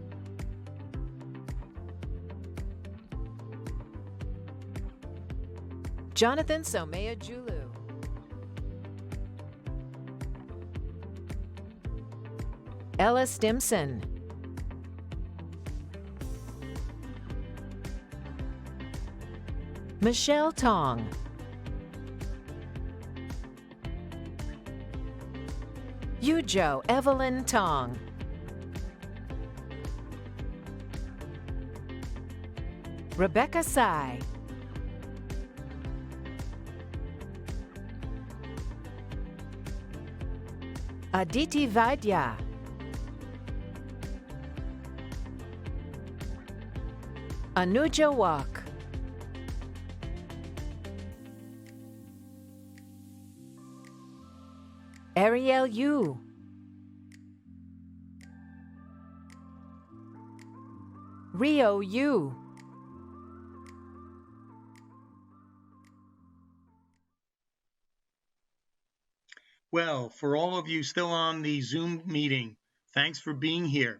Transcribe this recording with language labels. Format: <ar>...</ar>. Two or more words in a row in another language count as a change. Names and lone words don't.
<en>Jonathan Somaya Julu. Ella Stimson. Michelle Tong. Yujo Evelyn Tong. Rebecca Sai. Aditi Vaidya. Anuja Wak. Ariel Yu. Rio Yu. Well, for all of you still on the Zoom meeting, thanks for being here.</en>